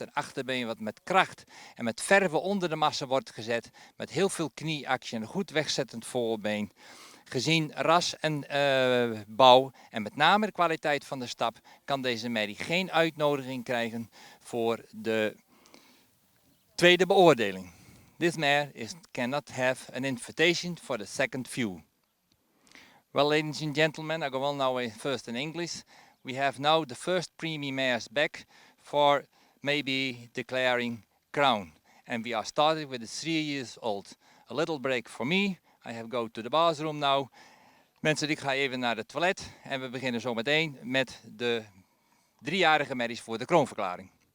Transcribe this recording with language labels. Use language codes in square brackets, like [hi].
[nl] Een achterbeen wat met kracht en met verve onder de massa wordt gezet. Met heel veel knieactie en een goed wegzettend voorbeen. Gezien ras en bouw en met name de kwaliteit van de stap kan deze merrie geen uitnodiging krijgen voor de tweede beoordeling. [en] This mare cannot have an invitation for the second view. Well, ladies and gentlemen, I go on now first in English. We have now the first premium mares back for maybe declaring crown. And we are starting with the 3 years old. A little break for me. I have go to the bathroom now. [nl] Mensen, ik ga even naar het toilet en we beginnen zo meteen met de 3-jarige merries voor de kroonverklaring.